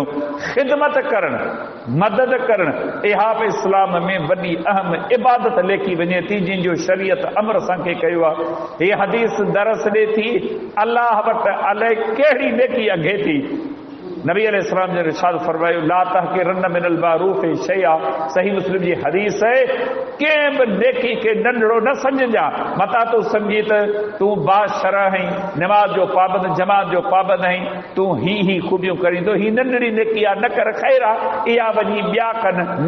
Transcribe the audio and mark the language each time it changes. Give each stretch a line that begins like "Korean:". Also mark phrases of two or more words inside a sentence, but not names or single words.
Sindhi: ख़िदमत करणु, मदद करणु, इहा बि इस्लाम में वॾी अहम इबादत लेखी वञे थी, जंहिंजो शरीयत अमर असांखे कयो आहे। हीअ हदीस दरस ॾे थी अलाह वटि अलाए कहिड़ी नेकी अघे थी। नबी अलैहिस्सलाम ने इरशाद फरमायो
Arabic: لا تحقرن من المعروف شيئا,
Sindhi: सही मुस्लिम जी हदीस है, कंहिं बि नेकी खे नंढड़ो न समझजा। मता तूं सम्झी त तूं बाशरह आहीं, नमाज जो पाबंद, जमात जो पाबंद आहीं, तूं ही खूबियूं करींदो, ही नंढड़ी नेकी आहे, न कर ख़ैर आहे, इहा वञी ॿिया कनि न।